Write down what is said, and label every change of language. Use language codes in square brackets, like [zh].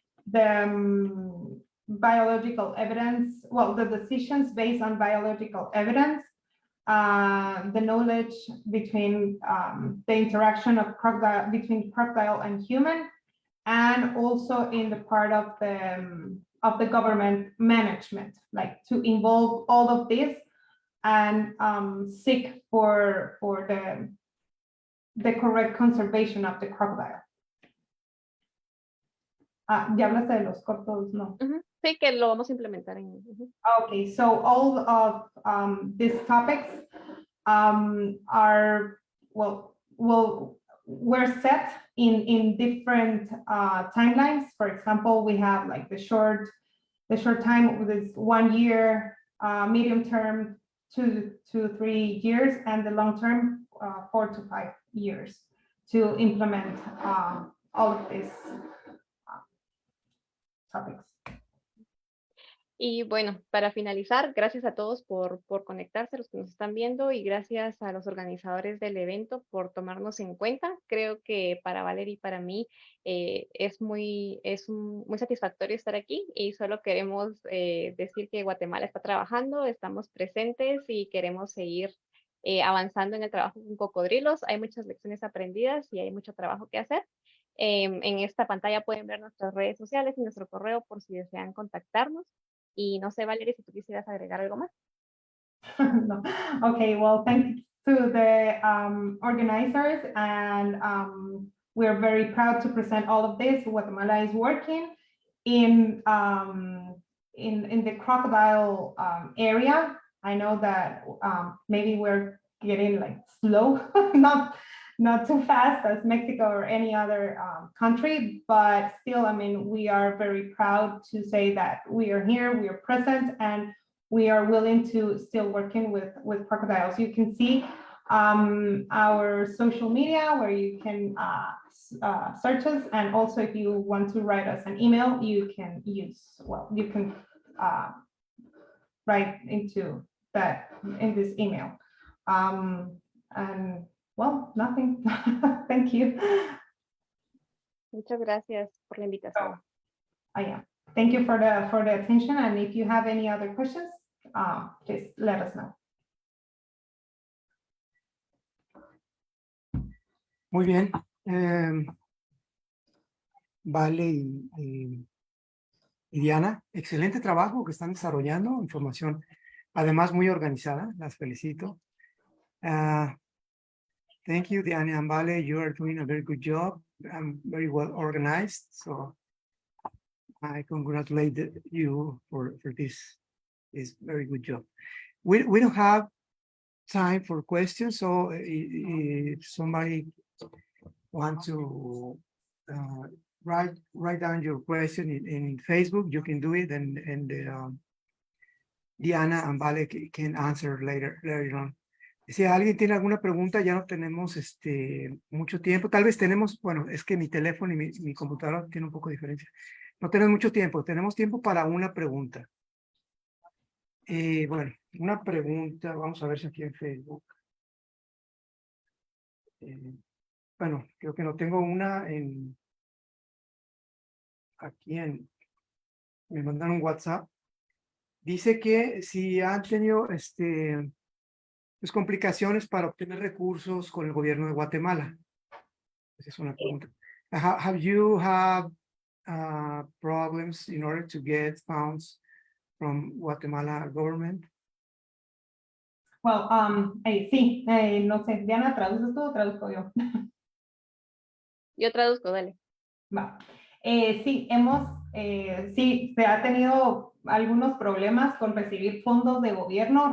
[en] the biological evidence, well, the decisions based on biological evidence, the knowledge between the interaction of between crocodile and human, and also in the part of the government management, like to involve all of this and seek for the correct conservation of the crocodile. [es] ¿Ya hablaste de los cortos? No. Sí, que lo vamos a implementar en... [en] Okay, so all of these topics are, we're set in different timelines. For example, we have like the short time with this 1 year, medium term 2 to 3 years, and the long term 4 to 5 years to implement all of these topics. [es] Y bueno, para finalizar, gracias a todos por conectarse, los que nos están viendo, y gracias a los organizadores del evento por tomarnos en cuenta. Creo que para Valeria y para mí es muy satisfactorio estar aquí, y solo queremos decir que Guatemala está trabajando, estamos presentes y queremos seguir avanzando en el trabajo con cocodrilos. Hay muchas lecciones aprendidas y hay mucho trabajo que hacer. En esta pantalla pueden ver nuestras redes sociales y nuestro correo por si desean contactarnos. Y no sé, Valeria, si tú quisieras agregar algo más. No. [en] Okay, well, thanks to the organizers, and we're very proud to present all of this. Guatemala is working in the crocodile area, I know that maybe we're getting like slow, not too fast as Mexico or any other country, but still, I mean, we are very proud to say that we are here, we are present, and we are willing to still working with crocodiles. You can see our social media where you can search us, and also if you want to write us an email, you can use, well, you can write into that in this email. And well, nothing. Thank you. [es] Muchas gracias por la invitación. [en] Thank you for the attention. And if you have any other questions, please let us know. [es] Muy bien. Vale y Diana, excelente trabajo que están desarrollando, información además muy organizada, las felicito. [en] Thank you, Diana and Vale, you are doing a very good job. Very well organized, so I congratulate you for this very good job. We don't have time for questions, so if somebody wants to write down your question in Facebook, you can do it, and Diana and Vale can answer later on. [es] Si alguien tiene alguna pregunta, ya no tenemos mucho tiempo. Tal vez tenemos, bueno, es que mi teléfono y mi computadora tiene un poco de diferencia. No tenemos mucho tiempo, tenemos tiempo para una pregunta. Bueno, una pregunta, vamos a ver si aquí en Facebook. Bueno, creo que no tengo una aquí me mandaron un WhatsApp. Dice que si han tenido pues, complicaciones para obtener recursos con el gobierno de Guatemala. Esa es una pregunta. [en] Have you had problems in order to get funds from Guatemala government? Well, [es] sí, no sé, Diana, ¿traduces tú o traduzco yo? Yo traduzco, dale. Va. Sí, sí, se ha tenido algunos problemas con recibir fondos de gobierno.